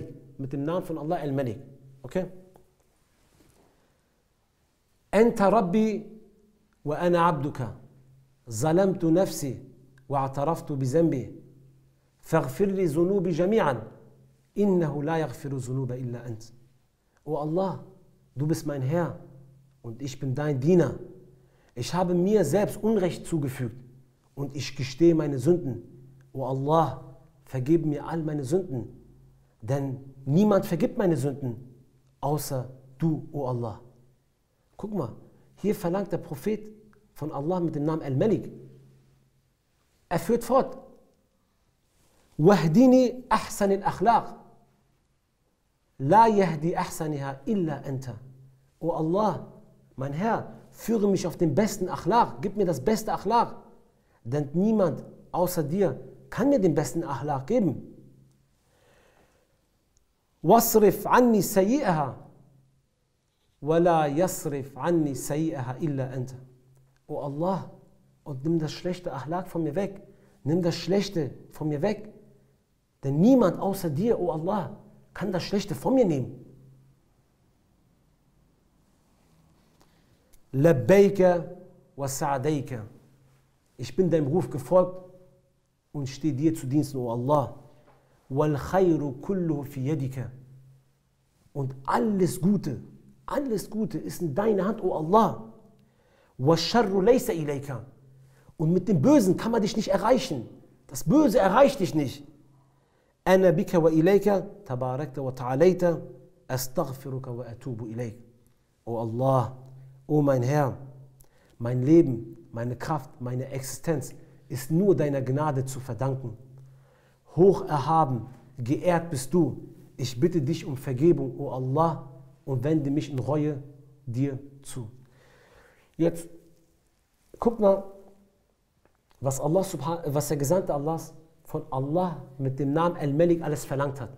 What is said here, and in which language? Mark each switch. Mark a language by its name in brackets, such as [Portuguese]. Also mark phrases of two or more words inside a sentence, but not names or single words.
[German] Mit dem Namen von Allah Al-Malik. Okay? [Arabic] أنت ربي وأنا عبدك. ظلمت نفسي واعترفت بذنبي فاغفر لي ذنوبي جميعا إنه لا يغفر الذنوب إلا أنت. [German] O Allah, du bist mein Herr und ich bin dein Diener. Ich habe mir selbst Unrecht zugefügt und ich gestehe meine Sünden. O Allah, vergib mir all meine Sünden, denn niemand vergibt meine Sünden, außer du, o Allah. Guck mal, hier verlangt der Prophet von Allah mit dem Namen Al-Malik. Er führt fort. [Arabic] واهدني أحسن الأخلاق. لا يهدي أحسنها إلا أنت. [German] O Allah, mein Herr, führe mich auf den besten Akhlaq. Gib mir das beste Akhlaq. Denn niemand außer dir kann mir den besten Akhlaq geben. [Arabic] واصرف عني سيئها. ولا يصرف عني سيئها إلا أنت. [German] O Allah, und nimm das schlechte Achlaq von mir weg. Nimm das Schlechte von mir weg. Denn niemand außer dir, o Allah, kann das Schlechte von mir nehmen. [Arabic] لبيك وسعديك. [German] Ich bin deinem Ruf gefolgt und stehe dir zu Diensten, o Allah. [Arabic] والخير كله في يديك. [German] Und alles Gute ist in deiner Hand, o Allah. [Arabic] وَالشَّرُّ لَيْسَ إِلَيْكَ. [German] Und mit dem Bösen kann man dich nicht erreichen. Das Böse erreicht dich nicht. [Arabic] أَنَا بِكَ وَإِلَيْكَ تَبَارَكْتَ وَتَعَالَيْتَ أَسْتَغْفِرُكَ وَأَتُوبُ إِلَيْكَ. [German] O Allah, o mein Herr, mein Leben, meine Kraft, meine Existenz ist nur deiner Gnade zu verdanken. Hoch erhaben, geehrt bist du. Ich bitte dich um Vergebung, o Allah, und wende mich in Reue dir zu. Jetzt, guck mal, was der Gesandte Allahs von Allah mit dem Namen Al-Malik alles verlangt hat.